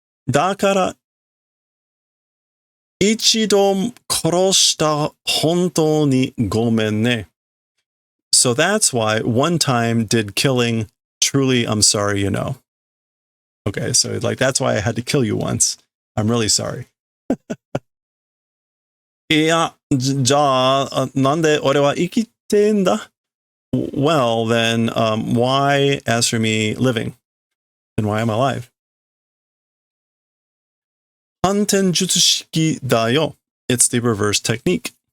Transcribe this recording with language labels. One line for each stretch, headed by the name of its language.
Japanese: Dakara ichido koroshita hontou ni gomen ne.
English: So that's why one time did killing truly, I'm sorry, you know. Okay, so like that's why I had to kill you once. I'm really sorry.
Japanese: いや、じゃあ、なんで俺は生きてんだ?
English: Well, then, why, as for me, living? And why am I alive?
Japanese: 反転術式だよ.
English: It's the reverse technique.